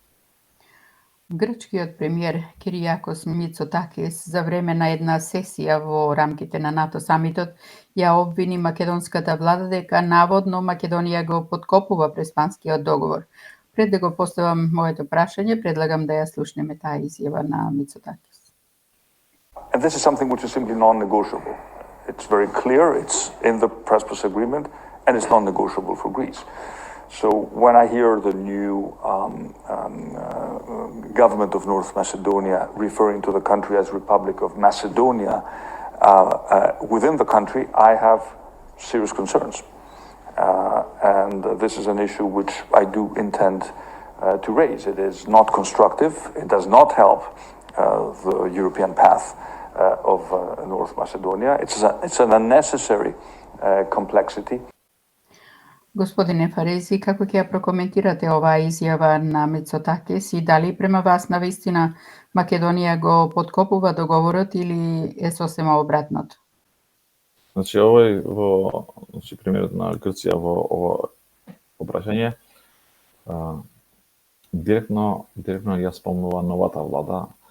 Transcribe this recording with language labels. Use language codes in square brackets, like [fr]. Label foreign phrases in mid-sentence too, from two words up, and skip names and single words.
[mk] Грчкиот премиер Киријакос Мицотакис за време на една сесија во рамките на НАТО самитот ја обвини македонската влада дека наводно Македонија го поткопува Преспанскиот договор. Пред да го поставам моето прашање, предлагам да ја слушнеме таа изјава на Мицотакис. [en] And this is something which is simply non-negotiable. It's very clear, it's in the Prespas agreement, and it's non-negotiable for Greece. So when I hear the new government of North Macedonia referring to the country as Republic of Macedonia, within the country, I have serious concerns. And this is an issue which I do intend to raise. It is not constructive. It does not help the European path of North Macedonia. It's an unnecessary complexity. [mk] Господине Фарези, како ќе ја прокоментирате оваа изјава на Мицотакис и дали према вас навистина Македонија го поткопува договорот или е сосема обратното? Значи премиерот на Грција во ова обраќање директно ја спомнува новата влада.